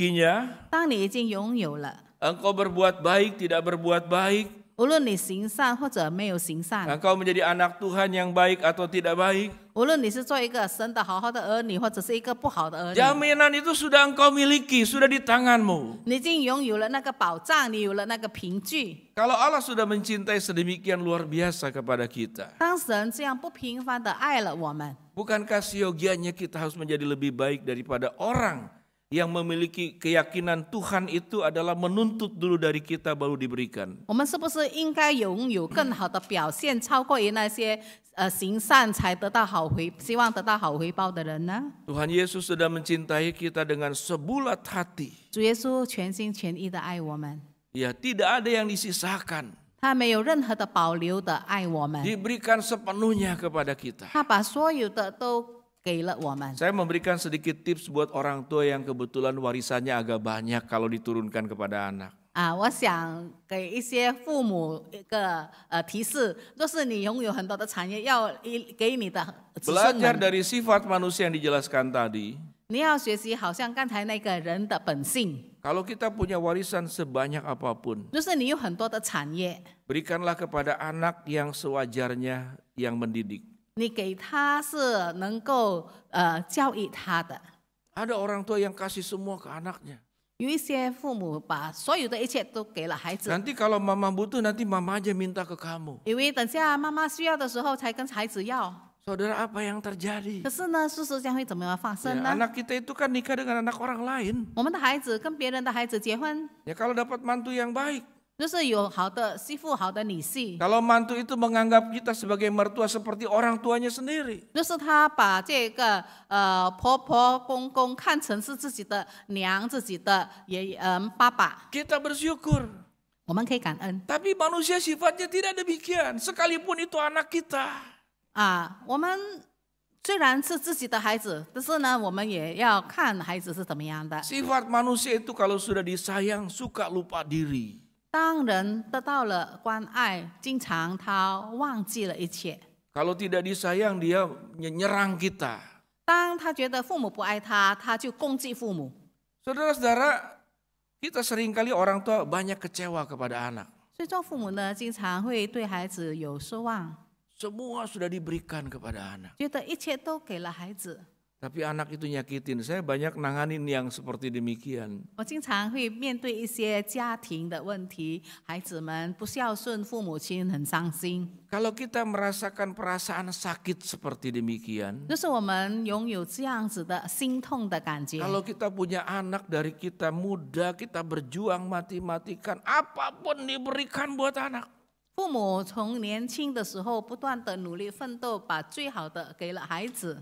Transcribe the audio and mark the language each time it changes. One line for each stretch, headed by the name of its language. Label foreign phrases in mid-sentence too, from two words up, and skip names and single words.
Chinese: 当你已经拥有了，
Indonesian: engkau berbuat baik, tidak berbuat baik,
Chinese: 无论你行善或者没有行善，
Indonesian: Engkau menjadi anak Tuhan yang baik atau tidak baik,
Chinese: 无论你是做一个神的好好的儿女，或者是一个不好的儿女，
Indonesian: jaminan itu sudah engkau miliki, sudah di tanganmu.
Chinese: 你已经拥有了那个保障，你有了那个凭据。
Indonesian: Kalau Allah sudah mencintai sedemikian luar biasa kepada kita,
Chinese: 当神这样不平凡的爱了我们，
Indonesian: bukankah siogianya kita harus menjadi lebih baik daripada orang yang memiliki keyakinan Tuhan itu adalah menuntut dulu dari kita baru diberikan.
Chinese: 我们是不是应该拥有更好的表现，超过于那些行善才得到希望得到好回报的人呢？
Indonesian: Tuhan Yesus sudah mencintai kita dengan sebulat hati.
Chinese: 主耶稣全心全意的爱我们，
Indonesian: Ya, tidak ada yang disisakan.
Chinese: 他没有任何的保留的爱我们，
Indonesian: Diberikan sepenuhnya kepada kita.
Chinese: 他把所有的都给了我们。
Indonesian: Saya memberikan sedikit tips buat orang tua yang kebetulan warisannya agak banyak kalau diturunkan kepada anak.
Chinese: 我想给一些父母一个提示，若是你拥有很多的产业，要给你的子孙
Indonesian: Belajar
Chinese: 们，
Indonesian: dari sifat manusia yang dijelaskan tadi.
Chinese: 你要学习，好像刚才那个人的本性。
Indonesian: Kalau kita punya warisan sebanyak apapun,
Chinese: 就是你有很多的产业，
Indonesian: berikanlah kepada anak yang sewajarnya yang mendidik.
Chinese: 你给他是能够教育他的。
Indonesian: Ada orang tua yang kasih semua ke anaknya.
Chinese: 有一些父母把所有的一切都给了孩子，
Indonesian: Nanti kalau mama butuh, nanti mama aja minta ke kamu.
Chinese: 因为等下妈妈需要的时候才跟孩子要。
Indonesian: Saudara, apa yang terjadi?
Chinese: 可是呢，事实将会怎么样发
Indonesian: Ya,
Chinese: 生呢？
Indonesian: anak kita itu kan nikah dengan anak orang lain.
Chinese: 我们的孩子跟别人的孩子结婚，
Indonesian: Ya kalau dapat mantu yang baik.
Chinese: 就是有好的媳妇、好的女婿，
Indonesian: Kalau mantu itu menganggap kita sebagai mertua seperti orang tuanya sendiri.
Chinese: 就是他把这个婆婆公公看成是自己的娘、自己的爸爸，
Indonesian: Kita bersyukur.
Chinese: 我们可以感恩
Indonesian: Tapi manusia sifatnya tidak demikian. Sekalipun itu anak kita.
Chinese: 我们虽然是自己的孩子，但是呢，我们也要看孩子是怎么样的。
Indonesian: Sifat manusia itu kalau sudah disayang suka lupa diri.
Chinese: 当人得到了关爱，经常他忘记了一切。
Indonesian: Kalau tidak disayang dia nyerang kita.
Chinese: 当他觉得父母不爱他，他就攻击父母。
Indonesian: Saudara-saudara, kita seringkali orang tua banyak kecewa kepada anak.
Chinese: 所以做父母呢，经常会对孩子有失望，
Indonesian: Semua sudah diberikan kepada anak.
Chinese: 觉得一切都给了孩子。
Indonesian: Tapi anak itu nyakitin. Saya banyak nanganin yang seperti demikian.
Chinese: 我经常会面对一些家庭的问题，孩子们不孝顺父母亲，很伤心。
Indonesian: Kalau kita merasakan perasaan sakit seperti demikian,
Chinese: 就是我们拥有这样子的心痛的感觉。
Indonesian: kalau kita punya anak dari kita muda, kita berjuang mati-matikan, apapun diberikan buat anak.
Chinese: 父母从年轻的时候不断的努力奋斗，把最好的给了孩子。